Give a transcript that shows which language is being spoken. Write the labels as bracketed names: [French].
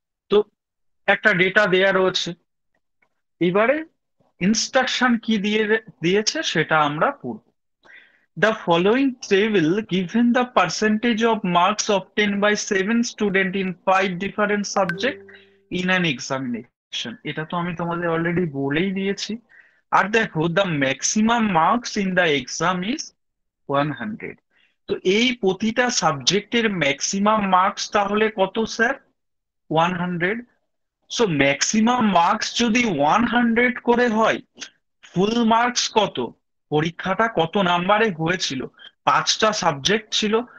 [Bangla] তো একটা ডেটা দেয়া রয়েছে, এবারে ইনস্ট্রাকশন কি দিয়েছে সেটা আমরা পড়ব। [English] The following table given the percentage of marks obtained by 7 students in 5 different subjects in an examination. [Bangla] এটা তো আমি তোমাদের অলরেডি বলেই দিয়েছি। আর দেখো, [English] the maximum marks in the exam is 100। [Bangla] তো এই প্রতিটা সাবজেক্টের ম্যাক্সিমাম মার্কস তাহলে কত স্যার? 100। সো ম্যাক্সিমাম মার্কস যদি 100 করে হয়, ফুল মার্কস কত? পরীক্ষাটা কত নাম্বারে হয়েছিল? 5টা সাবজেক্ট ছিল।